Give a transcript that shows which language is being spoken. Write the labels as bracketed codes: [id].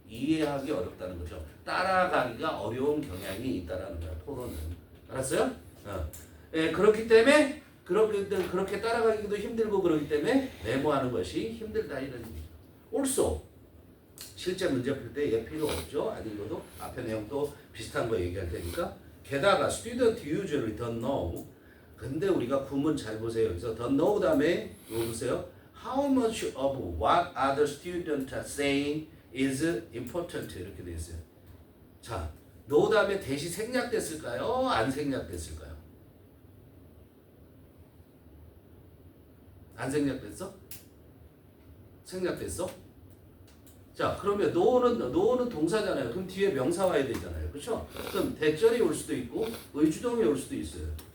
[ko] 이해하기 어렵다는 거죠. 따라가기가 어려운 경향이 있다라는 거야, 토론은. 알았어요? 예, 그렇기 때문에 그렇게 따라가기도 힘들고 그렇기 때문에 메모하는 것이 힘들다 이런 얘기죠. also 실제 문제 풀 때 얘 필요 없죠. 안 읽어도 앞에 내용도 비슷한 거 얘기할 테니까. 게다가 [en] student usually don't know. [ko] 근데 우리가 구문 잘 보세요. 그래서 [en] don't know [ko] 다음에 이거 보세요. [en] How much of what other students are saying is important [ko] 이렇게 돼 있어요. 자, know 다음에 대시 생략됐을까요? 안 생략됐을까요? 안 생략됐어? 생략됐어? 자, 그러면 know는 동사잖아요. 그럼 뒤에 명사 와야 되잖아요. 그렇죠? 그럼 대절이 올 수도 있고 의주동이 올 수도 있어요.